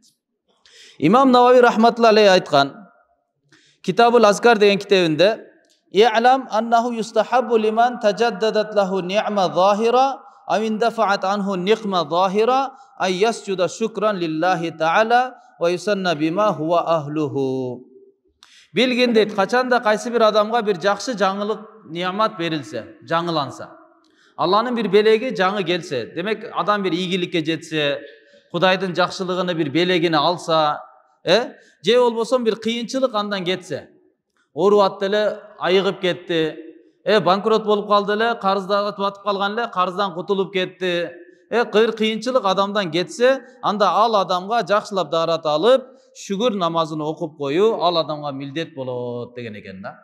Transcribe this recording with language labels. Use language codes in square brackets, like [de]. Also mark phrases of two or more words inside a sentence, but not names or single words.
[ky] Имам Навави [ar] رحمة الله عليه [ky] айткан Китабул Азкар деген китебинде [ar] "اعلم أنه يستحب لمن تجددت له نعمة ظاهرة أو اندفعت عنه نقمة ظاهرة أن يسجد شكرا لله تعالى ويثني بما هو أهله." [ky] Билгин дейт, качанда кайсы бир адамга бир жакшы жаңылык ниямат берилсе, жаңыланса, Алланын бир белеги жаңы келсе, демек адам бир ийгиликке жетсе, Кудайдын жакшылыгыны бир белегине алса, же болбосо бир кыйынчылык андан кетсе, оору атты эле, айыгып кетти, банкрот болуп калды эле, карыздага батып калган эле, карыздан кутулуп кетти, кыйынчылык адамдан кетсе, анда ал адамга жакшылап даарат алып, шүгүр намазын окуп коюу ал адамга милдет болот деген экен да.